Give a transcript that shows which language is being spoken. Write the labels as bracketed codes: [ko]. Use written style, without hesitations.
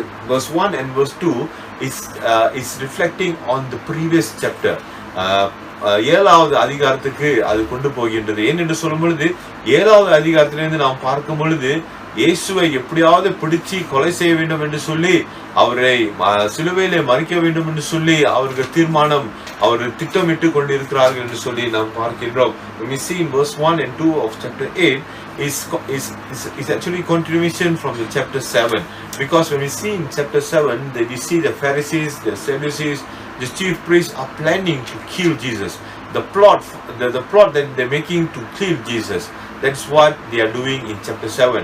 [en] Verse 1 and verse 2 is reflecting on the previous chapter. [ta] 7வது அதிகாரத்துக்கு அது கொண்டு போகின்றது. ஏனென்று சொல்லும் பொழுது, 7வது அதிகாரத்திலிருந்து நாம் பார்க்கும் பொழுது, இயேசுவை எப்படியாவது பிடிச்சு கொலை செய்ய வேண்டும் என்று சொல்லி, அவரை சிலுவையிலே மறிக்க வேண்டும் என்று சொல்லி அவர்கள் அவர்கள் திட்டமிட்டு கொண்டிருக்கிறார்கள் என்று சொல்லி நாம் பார்க்கின்றோம். [en] When we see in verse 1 and 2 of chapter 8 is actually continuation from the chapter 7, because when we see in chapter 7 that we see the Pharisees, the Sadducees, the chief priests are planning to kill Jesus. The plot that they're making to kill Jesus, that's what they are doing in chapter 7.